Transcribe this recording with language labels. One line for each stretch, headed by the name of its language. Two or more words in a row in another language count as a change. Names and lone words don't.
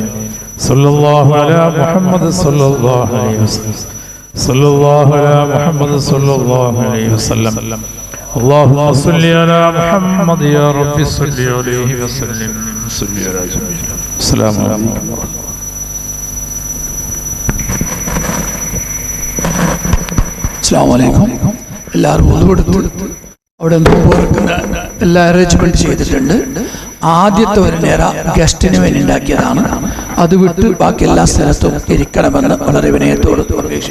Arabic: صلى الله على محمد صلى الله عليه وسلم. صلى الله على محمد صلى الله عليه وسلم. اللهم صل على محمد يا رب صل عليه وسلم. صل على جميع. السلام عليكم. السلام عليكم.
Malayalam: എല്ലാവരും ഒതുവെടുത്ത് അവിടെ നോമ്പുറക്കുന്ന എല്ലാ അറേഞ്ച്മെന്റ് ചെയ്തിട്ടുണ്ട്. ആദ്യത്തെ ഒരു നേര ഗസ്റ്റിന് വേണ്ടി ഉണ്ടാക്കിയതാണ്. അത് വിട്ട് ബാക്കി എല്ലാ സ്ഥലത്തും ഇരിക്കണമെന്ന് വളരെ വിനയത്തോട് അപേക്ഷിക്കുന്നു.